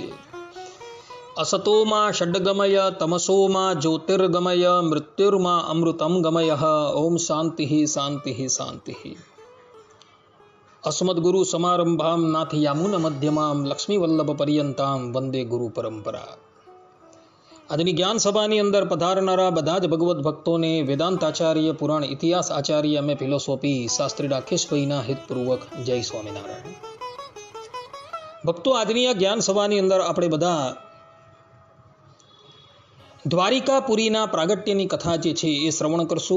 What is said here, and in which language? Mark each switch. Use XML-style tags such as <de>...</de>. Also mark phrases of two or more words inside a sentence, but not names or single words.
<sa>असतो मा षड्गमय तमसो मा ज्योतिर्गमय मृत्युर्मा अमृतं गमयः। ओम शांति शांति शांति। अस्मद्गुरु समारंभां नाथयामुन मध्यमां लक्ष्मीवल्लभ वंदे गुरु परंपरा।</sa> <gu>આજની જ્ઞાન સભાની અંદર પધારનારા બધા જ ભગવત ભક્તોને વેદાંત આચાર્ય, પુરાણ ઇતિહાસ આચાર્ય અને ફિલોસોફી શાસ્ત્રી રાકેશભાઈના હિતપૂર્વક જય સ્વામિનારાયણ. ભક્તો, આજની આ જ્ઞાન સભાની અંદર આપણે બધા દ્વારિકાપુરીના પ્રાગટ્યની કથા જે છે એ શ્રવણ કરશું.</gu>